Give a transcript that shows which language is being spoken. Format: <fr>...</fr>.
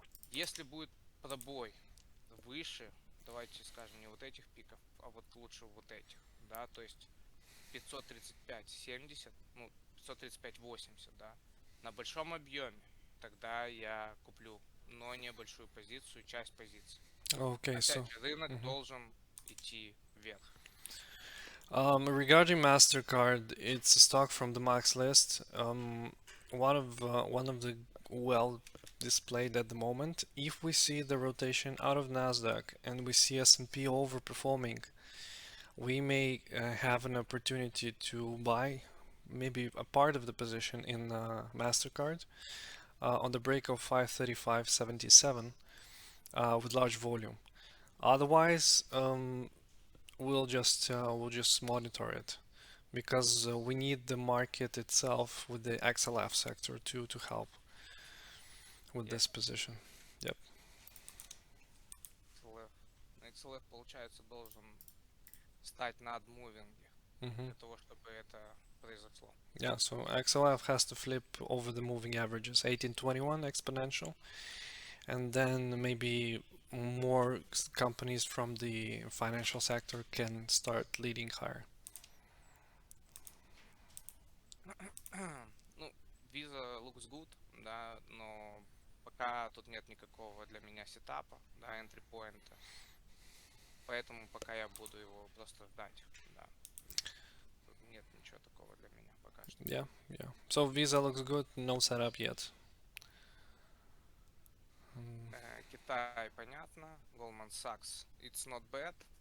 <ru>Если будет пробой выше, давайте скажем, не вот этих пиков, а вот лучше вот этих, да, то есть 535.70, ну, 535.80, да, на большом объеме, тогда я куплю, но не большую позицию, часть позиции. Okay, Опять so же, рынок должен идти вверх.</ru> <en>regarding MasterCard, it's a stock from the Max list. One of the well displayed at the moment. If we see the rotation out of Nasdaq and we see S&P overperforming, we may have an opportunity to buy maybe a part of the position in MasterCard on the break of 535.77 with large volume. Otherwise, we'll just monitor it because we need the market itself with the XLF sector to help with this position. Yep.</en> <ru>XLF, получается, должен стать над мувинги для того, чтобы это произошло.</ru> <en>Yeah, so XLF has to flip over the moving averages, 1821 exponential, and then maybe more companies from the financial sector can start leading higher.</en> <ru>Ну, Visa</ru> <en>looks good,</en> <ru>да, но пока тут нет никакого для меня сетапа, да, entry point, поэтому пока я буду его просто ждать, да. Тут нет ничего такого для меня пока что. Yeah.</ru> <en>So Visa looks good, no setup yet.</en> <ru>Китай, понятно.</ru> <en>Goldman Sachs, it's not bad.</en>